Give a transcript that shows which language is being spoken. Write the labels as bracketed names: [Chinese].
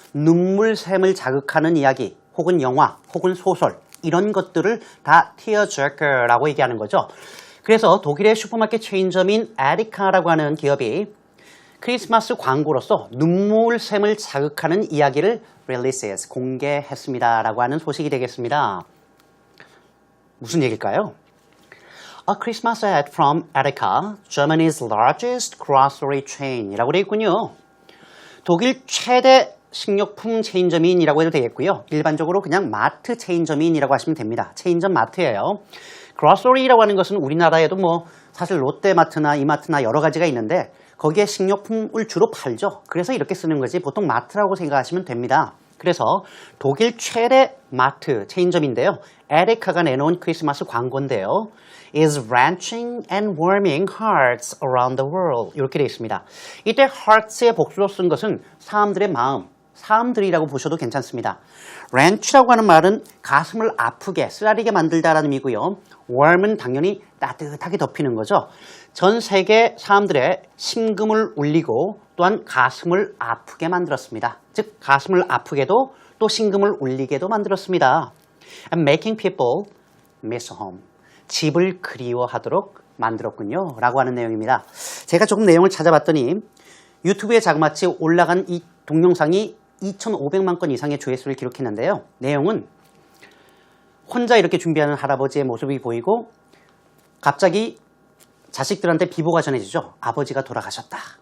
[Korean] 눈물샘을 자극하는 이야기 혹은 영화 혹은 소설 이런 것들을 다 tearjerker라고 얘기하는 거죠. 그래서 독일의 슈퍼마켓 체인점인 에데카라고 하는 기업이 크리스마스 광고로서 눈물샘을 자극하는 이야기를 releases, 공개했습니다. 라고 하는 소식이 되겠습니다. 무슨 얘기일까요? [English] A Christmas ad from Edeka, Germany's largest grocery chain [Korean] 이라고 되어 있군요. 독일 최대 식료품 체인점인이라고 해도 되겠고요. 일반적으로 그냥 마트 체인점인이라고 하시면 됩니다. 체인점 마트예요. grocery라고 하는 것은 우리나라에도 뭐 사실 롯데마트나 이마트나 여러 가지가 있는데 거기에 식료품을 주로 팔죠. 그래서 이렇게 쓰는 거지 보통 마트라고 생각하시면 됩니다. 그래서 독일 최대 마트 체인점인데요. 에데카가 내놓은 크리스마스 광고인데요. [English] is wrenching and warming hearts around the world. [Korean] 이렇게 되어 있습니다. 이때 hearts의 복수로 쓴 것은 사람들의 마음, 사람들이라고 보셔도 괜찮습니다. wrench라고 하는 말은 가슴을 아프게, 쓰라리게 만들다라는 의미고요. warm은 당연히 따뜻하게 덮이는 거죠. 전 세계 사람들의 심금을 울리고 또한 가슴을 아프게 만들었습니다. 즉 가슴을 아프게도 또 심금을 울리게도 만들었습니다. [English] And making people miss home. [Korean] 집을 그리워하도록 만들었군요. 라고 하는 내용입니다. 제가 조금 내용을 찾아봤더니 유튜브에 자그마치 올라간 이 동영상이 2,500만 건 이상의 조회수를 기록했는데요. 내용은 혼자 이렇게 준비하는 할아버지의 모습이 보이고 갑자기 자식들한테 비보가 전해지죠. 아버지가 돌아가셨다.